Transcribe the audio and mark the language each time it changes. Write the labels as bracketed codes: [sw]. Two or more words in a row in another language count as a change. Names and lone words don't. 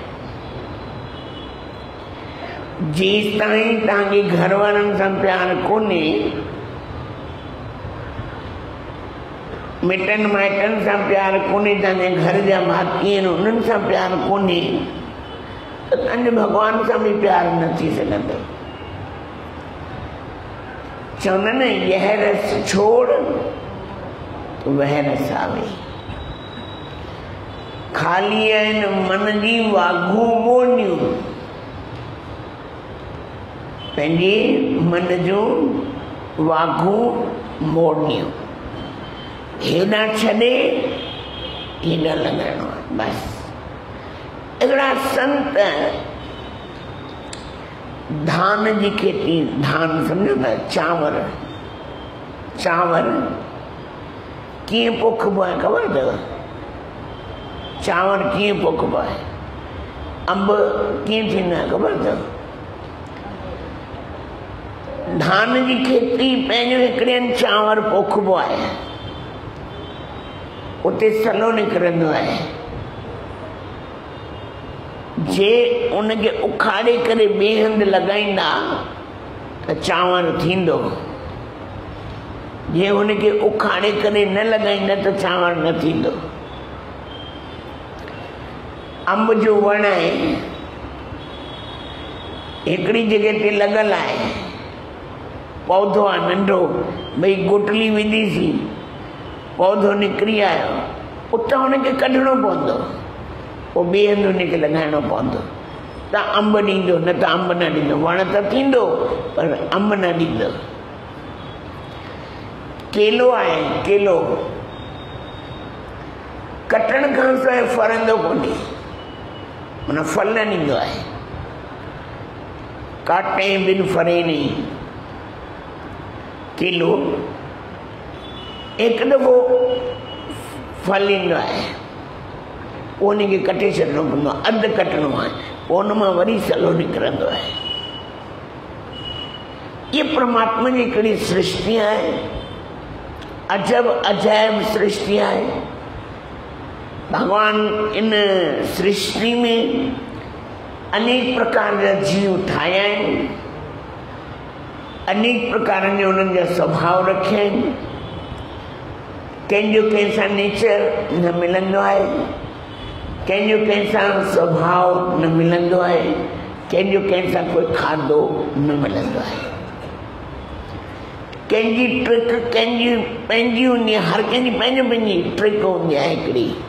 [sd] जेसि ताईं तव्हांखे घर वारनि सां प्यारु कोन्हे, मिटनि माइटनि सां प्यारु कोन्हे, तव्हांजे घर जा भाती आहिनि उन्हनि सां प्यारु कोन्हे, त तव्हांजे भॻवान सां बि प्यारु न थी सघंदो। चवंदा न, [hi] यह रस छोड़ तो वह रस आवे। [sd] खाली आहिनि मन जी वाघू मोड़नियूं, पंहिंजे मन जो वाघू मोड़नियूं। हेॾां छॾे हेॾां लॻाइणो आहे, बसि। हिकिड़ा संत धान जी खेती, धान सम्झो था, चांवर कीअं पोखिबो आहे ख़बर अथव? चांवर कीअं पोखिबो आहे? अंब कीअं थींदा आहे ख़बर अथव? धान जी खेती पंहिंजो हिकिड़े हंधि चांवर पोखिबो आहे, उते सलो निकिरंदो आहे। जे उनखे उखाड़े करे ॿिए हंधि लॻाईंदा त चांवर थींदो, जे उनखे उखाड़े करे न लॻाईंदा त चांवर न थींदो। अंब जो वण है एकड़ी जगह ते लगल है, पौधो आ नंढो, भई गुटली विधी सी, पौधो निकरी आयो, उतां हुनखे कढणो पवंदो, पोइ ॿिए हंधि हुनखे लॻाइणो पवंदो, त अंब ॾींदो, न त अंब न ॾींदो। वण त थींदो पर अंब न ॾींदो। केलो आहे, केलो कटण खां सवाइ फरंदो कोन्हे, माना फल न ॾींदो आहे। [hi] काटे बिन फरे नहीं, [sd] केलो एक दफ़ो फल ईंदो आहे, पोइ उनखे कटे छॾिणो पवंदो आहे, अधु कटणो आहे, पोइ उन मां वरी सलो निकिरंदो आहे। ये परमात्मा जी हिकिड़ी सृष्टि आहे, अजब अजायब सृष्टि आहे। भगवान इन सृष्टि में अनेक प्रकार जा जीव ठाहिया आहिनि, अनेक प्रकार जो उन्हनि जा स्वभाव रखिया आहिनि। कंहिंजो कंहिंसां नेचर न मिलंदो आहे, कंहिंजो कंहिंसां स्वभाव न मिलंदो आहे, कंहिंजो कंहिंसां कोई खाधो न मिलंदो आहे। कंहिंजी ट्रिक कंहिंजी पंहिंजी हूंदी आहे, हर कंहिंजी पंहिंजी पंहिंजी ट्रिक हूंदी आहे हिकिड़ी।